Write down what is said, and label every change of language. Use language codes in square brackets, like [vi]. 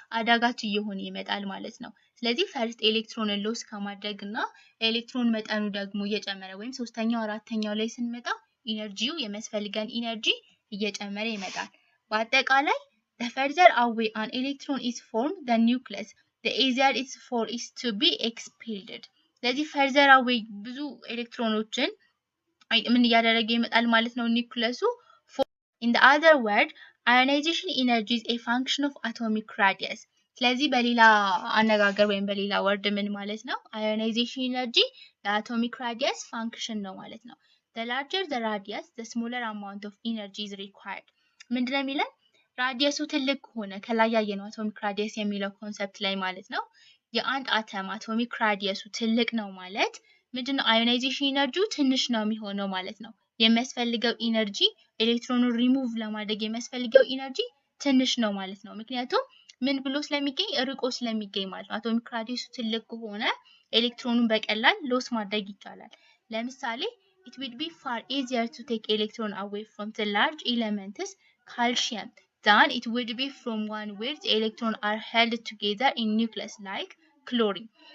[am] አዳጋች እየሆነ ይመጣል ማለት ነው። ስለዚህ ፈርስት ኤሌክትሮንን ሎስ ከማድረግና ኤሌክትሮን መጠኑ ደግሞ እየጨመረ ወይም ሶስተኛው አራተኛው ላይ ስንመጣ ኢነርጂው የሚያስፈልገን ኢነርጂ እየጨመረ ይመጣል። በአጠቃላይ [en] the further away an electron is formed the nucleus, the easier it is for it to be expelled. [am] ስለዚህ further away ብዙ ኤሌክትሮኖችን ምን እያደረገ ይመጣል ማለት ነው ኒውክለሱ። [en] In the other word, ionization energy is a function of atomic radius. [am] ስለዚህ በሌላ አነጋገር ወይም በሌላ ወርድ ምን ማለት ነው? [en] ionization energy [am] የአቶሚክ ራዲየስ ፋንክሽን ነው ማለት ነው። [en] The larger the radius, the smaller amount of energy is required. [am] ምንድነው የሚለን? ራዲየሱ ትልቅ ከሆነ ከላይ ያየነው አቶሚክ ራዲየስ የሚለው ኮንሰፕት ላይ ማለት ነው የአንድ አተም አቶሚክ ራዲየሱ ትልቅ ነው ማለት ምንድነው? አዮናይዜሽን ኢነርጂው ትንሽ ነው የሚሆነው ማለት ነው። የሚያስፈልገው ኢነርጂ ኤሌክትሮኑን ሪሙቭ ለማድረግ የሚያስፈልገው ኢነርጂ ትንሽ ነው ማለት ነው። ምክንያቱም ምን ብሎ ስለሚገኝ ርቆ ስለሚገኝ ማለት ነው። አቶሚክ ራዲየሱ ትልቅ ከሆነ ኤሌክትሮኑን በቀላል ሎስ ማድረግ ይቻላል። ለምሳሌ [en] it would be far easier to take electron away from the large elements calcium than it would be from one where the electrons are held together in nucleus like chlorine.